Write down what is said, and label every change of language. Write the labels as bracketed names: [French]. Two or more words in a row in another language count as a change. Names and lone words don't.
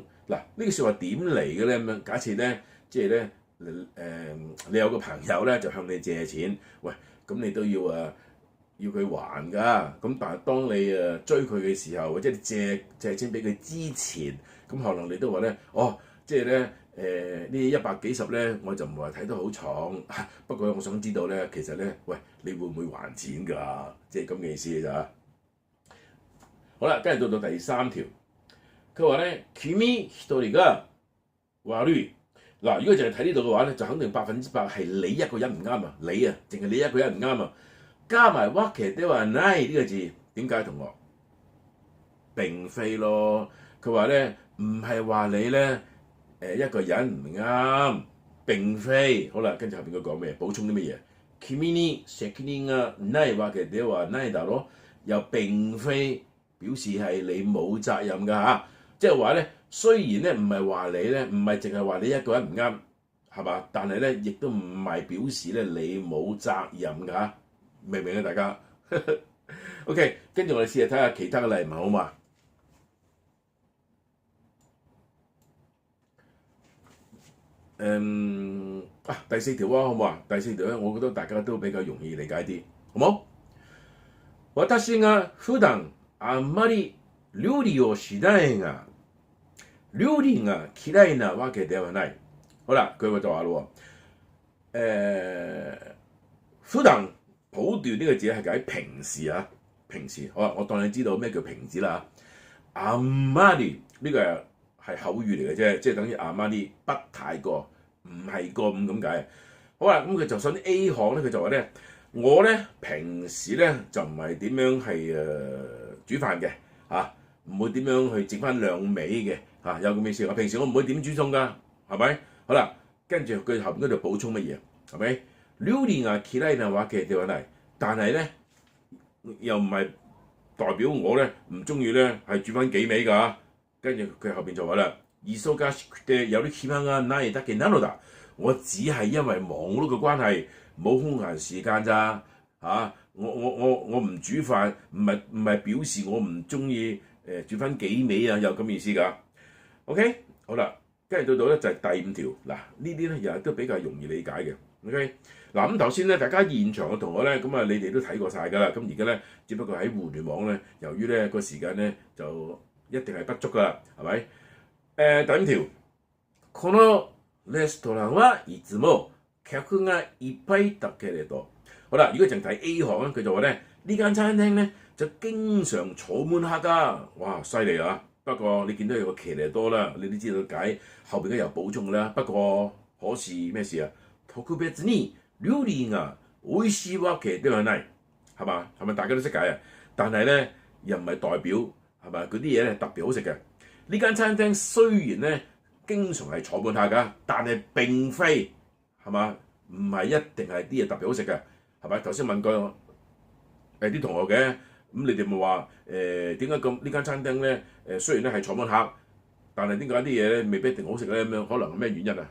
[Cantonese] 嗱，呢個説話點嚟嘅咧咁樣？假設咧，即係咧你有個朋友咧就向你借錢，喂，咁你都要佢還㗎，咁但係當你追佢嘅時候，或者你借錢俾佢之前，咁可能你都話咧，即係咧呢100幾十咧，我就唔係話睇得好重，不過我想知道咧，其實咧，喂，你會唔會還錢㗎？即係咁嘅意思咋？好啦，跟住到第三條，佢話咧， [Japanese] 君一人が悪い。 [Cantonese] 嗱，如果淨係睇呢度嘅話咧，就肯定100%係你一個人唔啱啊！你啊，淨係你一個人唔啱啊！加埋 [Japanese] わけではない [Cantonese] 呢個字，點解同學？並非咯，佢話咧唔係話你咧一個人唔啱，並非。好啦，跟住後邊佢講咩？補充啲乜嘢？ [Japanese] 君に責任がないわけではないだろ， [Cantonese] 又並非表示係你冇責任㗎嚇，即係話咧，雖然咧唔係話你咧，唔係淨係話你一個人唔啱，係嘛？但係咧，亦都唔係表示咧你冇責任㗎嚇，明唔明啊？大家？OK， 跟住我哋試下睇下其他嘅例文好嘛？第4條啊，好唔好啊？第4條咧，我覺得大家都比較容易理解啲，好冇？ [Japanese] 私が普段あんまり料理をしないが、料理が嫌いなわけではない。 [Cantonese] 好啦，佢就話咯喎，普段普段呢個字係解平時啊，平時，好啊，我當你知道咩叫平時啦嚇。あんまり呢個係口語嚟嘅啫，即係等於あまり不太過，唔係過咁解。好啦，咁佢就想 A 項咧，佢就話咧，我咧平時咧就唔係點樣係煮飯嘅嚇，唔會點樣去整翻兩味嘅嚇，有咁嘅意思。我平時我唔會點煮餸㗎，係咪？好啦，跟住佢後邊嗰度補充乜嘢？ [Japanese] 係咪？料理が嫌いなわけではない， [Cantonese] 但係咧又唔係代表我咧唔中意咧係煮翻幾味㗎。跟住佢後邊就話啦， [Japanese] 忙しくてやる暇がないだけなのだ。 [Cantonese] 我只係因為忙碌嘅關係冇空閒時間咋嚇。我唔煮飯，唔係表示我唔中意煮翻幾味啊，有咁意思㗎。OK， 好啦，跟住到咧就係第5條嗱，呢啲咧又係都比較容易理解嘅。OK， 嗱咁頭先咧，大家現場嘅同學咧，咁啊你哋都睇過晒㗎啦。咁而家咧，只不過喺互聯網咧，由於咧個時間咧就一定係不足㗎啦，係咪？第5條， [Japanese] このレストランはいつも客がいっぱいだけれど， [Cantonese] 好啦，如果淨睇 A 項咧，佢就話咧呢間餐廳咧就經常坐滿客㗎，哇犀利啊！不過你見到有個騎呢多啦，你都知道解後邊都有補充㗎啦。不過可是咩事啊？ [Japanese] 特別に料理が美味しいわけではない， [Cantonese] 係嘛？係咪大家都識解啊？但係咧又唔係代表係咪嗰啲嘢咧特別好食嘅？呢間餐廳雖然咧經常係坐滿客㗎，但係並非係嘛？唔係一定係啲嘢特別好食嘅，係咪？頭先問過啲同學嘅，咁你哋咪話點解咁呢間餐廳咧雖然咧係坐滿客，但係點解啲嘢咧未必一定好食咧？咁樣可能係咩原因啊？